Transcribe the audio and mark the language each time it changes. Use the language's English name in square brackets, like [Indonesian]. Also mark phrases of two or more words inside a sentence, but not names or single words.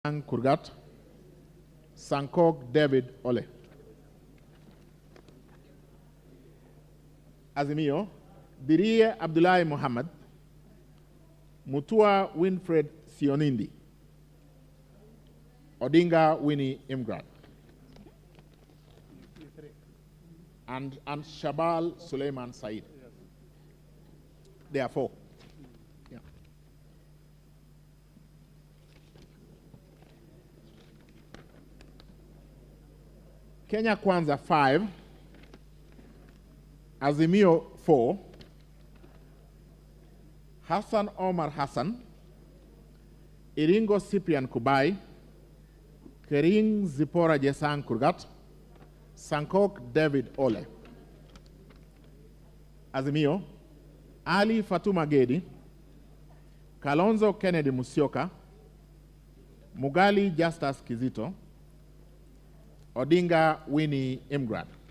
[English] Kurgat, Sankok David Ole. Azimio, Birie Abdullahi Muhammad, Mutua Winfred Sionindi, Odinga Winnie Imgrad, and Shabal Suleiman Said. There are four. Yeah. Kenya Kwanza 5, Azimio 4, Hassan Omar Hassan, Iringo Cyprian Kubai, Kering Zipora Jesang Kurgat, Sankok David Ole. Azimio, Ali Fatuma Gedi, Kalonzo Kennedy Musyoka, Mugali Justus Kizito, Odinga Winnie Imgrad.